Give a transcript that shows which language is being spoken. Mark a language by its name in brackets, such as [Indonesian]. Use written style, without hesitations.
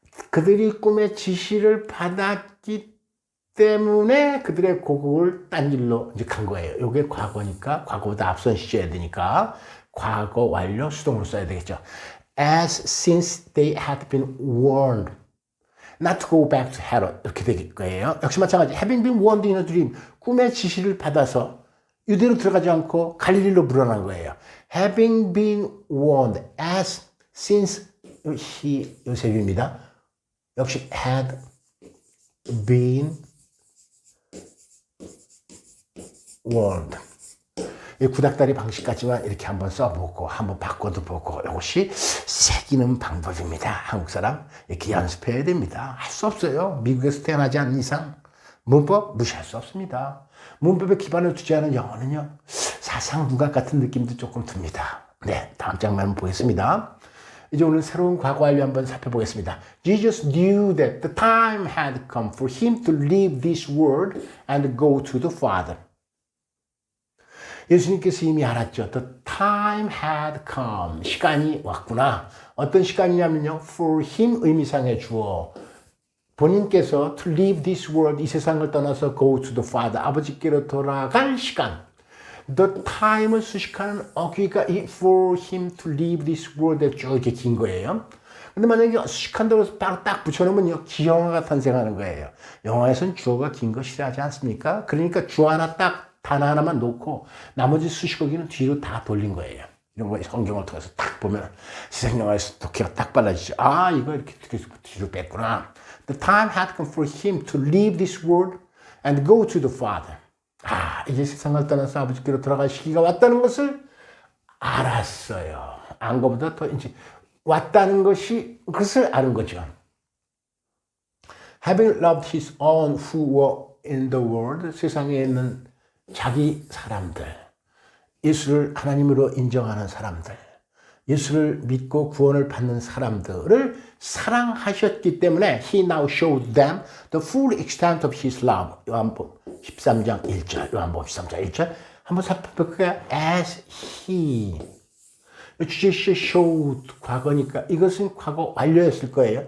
[Korean] 그들이 꿈의 지시를 받았기 때문에 그들의 고국을 딴 길로 이제 간 거예요. 이게 과거니까 과거보다 앞선 시제해야 되니까 과거 완료 수동으로 써야 되겠죠. [English] As since they had been warned not to go back to Herod [Korean] 이렇게 될 거예요. 역시 마찬가지. [English] Having been warned in a dream [Korean] 꿈의 지시를 받아서 유대로 들어가지 않고 갈릴리로 물러난 거예요. [English] Having been warned as since he [Korean] 요셉입니다. 역시 [English] had been warned. [Korean] 이 구닥다리 방식 같지만 이렇게 한번 써보고 한번 바꿔도 보고 이것이 새기는 방법입니다. 한국 사람 이렇게 연습해야 됩니다. 할 수 없어요. 미국에서 태어나지 않는 이상 문법 무시할 수 없습니다. 문법에 기반을 두지 않은 영어는요 사상 문학 같은 느낌도 조금 듭니다. 네, 다음 장면 보겠습니다. 이제 오늘 새로운 과거 완료 한번 살펴보겠습니다. [English] Jesus knew that the time had come for him to leave this world and go to the Father. [Korean] 예수님께서 이미 알았죠. [English] The time had come. [Korean] 시간이 왔구나. 어떤 시간이냐면요. [English] For him [Korean] 의미상의 주어. 본인께서 [English] to leave this world, [Korean] 이 세상을 떠나서 [English] go to the Father, [Korean] 아버지께로 돌아갈 시간. [English] The time [Korean] 을 수식하는 어귀가 이 [English] for him to leave this world [Korean] 에 쭉 이렇게 긴 거예요. 근데 만약에 수식한다고 해서 바로 딱 붙여놓으면요. 기영어가 탄생하는 거예요. 영어에서는 주어가 긴 거 싫어하지 않습니까? 그러니까 주어 하나 딱 단어 하나만 놓고 나머지 수식어기는 뒤로 다 돌린 거예요. 이런 거 성경을 통해서 딱 보면 세상 영화에서 독해가 딱 빨라지죠. 아, 이거 이렇게 뒤로 뺐구나. [English] The time had come for him to leave this world and go to the Father. [Korean] 아, 이제 세상을 떠나서 아버지께로 돌아갈 시기가 왔다는 것을 알았어요. 안 것보다 더 이제 왔다는 것이 그것을 아는 거죠. [English] Having loved his own who were in the world, [Korean] 세상에 있는 자기 사람들, 예수를 하나님으로 인정하는 사람들, 예수를 믿고 구원을 받는 사람들을 사랑하셨기 때문에 [English] He now showed them the full extent of His love. [Korean] 요한복음 13장 1절, 요한복음 13장 1절 한번 살펴볼까요? [English] As He [Korean] 주제시 showed 과거니까 이것은 과거 완료였을 거예요.